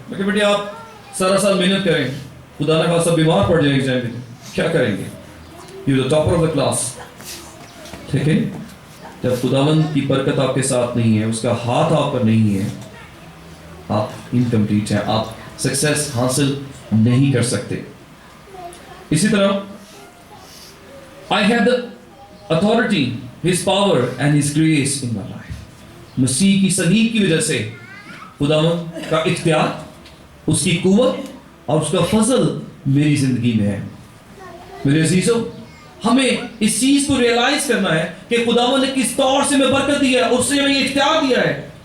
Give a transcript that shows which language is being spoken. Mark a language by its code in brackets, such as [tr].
[ur] میں کہ بیٹے آپ سارا سال محنت کریں, خدا نہ خواستہ بیمار پڑ جائیں ایگزام میں, کیا کریں گے؟ [en] You the topper of the class. [ur] ٹھیک ہے, جب خداوند کی برکت آپ کے ساتھ نہیں ہے, اس کا ہاتھ آپ پر نہیں ہے, آپ انکمپلیٹ ہیں, آپ سکسیس حاصل نہیں کر سکتے. اسی طرح [en] I have the authority, His power and His grace in my life. [ur] مسیح کی صلیب کی وجہ سے خداوند کا اختیار, اس کی قوت اور اس کا فضل میری زندگی میں ہے. میرے عزیزو ہمیں اس چیز کو ریئلائز کرنا ہے کہ خداوند نے کس طور سے ہمیں برکت دی ہے, اس سے ہمیں یہ اختیار دیا ہے.